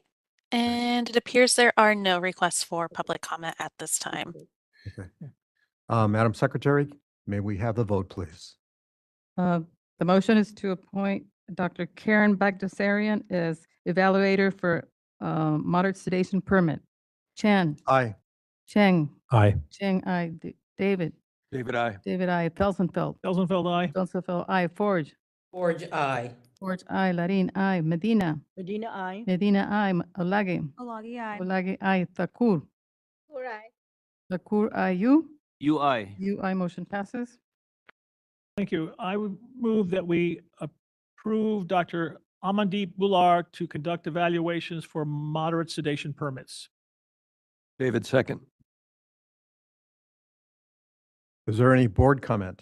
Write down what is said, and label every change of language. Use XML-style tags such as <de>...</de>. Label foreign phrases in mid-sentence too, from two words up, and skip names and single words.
<en>And it appears there are no requests for public comment at this time. Okay. Madam Secretary, may we have the vote, please? The motion is to appoint Dr. Karen Bagdasarian as evaluator for moderate sedation permit. Chan, Aye. Cheng, Aye. Cheng, aye. David, David, I. David, aye. Felsenfeld, Felsenfeld, aye. Felsenfeld, aye. Forge, Forge, aye. Forge, aye. Larin, aye. Medina, Medina, I. Medina, aye. Olage, Olagi, aye. Olage, aye. Thakur, Aye. Thakur, aye. You, I. aye. Motion passes. Thank you. I would move that we approve Dr. Amandeep Bular to conduct evaluations for moderate sedation permits. David, second. Is there any board comment?</en>